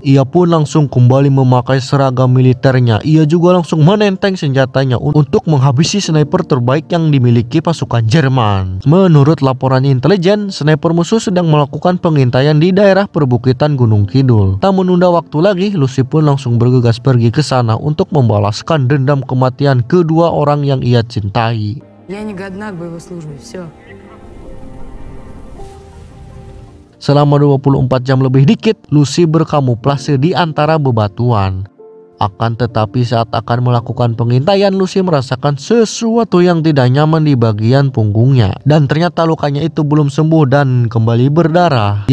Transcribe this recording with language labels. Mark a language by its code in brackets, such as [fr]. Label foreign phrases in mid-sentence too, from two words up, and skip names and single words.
[id] Ia pun langsung kembali memakai seragam militer. Ia juga langsung menenteng senjatanya untuk menghabisi sniper terbaik yang dimiliki pasukan Jerman. Menurut laporan intelijen, sniper musuh sedang melakukan pengintaian di daerah perbukitan Gunung Kidul. Tak menunda waktu lagi, Lucy pun langsung bergegas pergi ke sana untuk membalaskan dendam kematian kedua orang yang ia cintai. [ru] Я не годна к боевой службе, все. [id] Selama 24 jam lebih dikit, Lucy berkamuflase di antara bebatuan. Akan tetapi saat akan melakukan pengintaian, Lucy merasakan sesuatu yang tidak nyaman di bagian punggungnya. Dan ternyata lukanya itu belum sembuh dan kembali berdarah.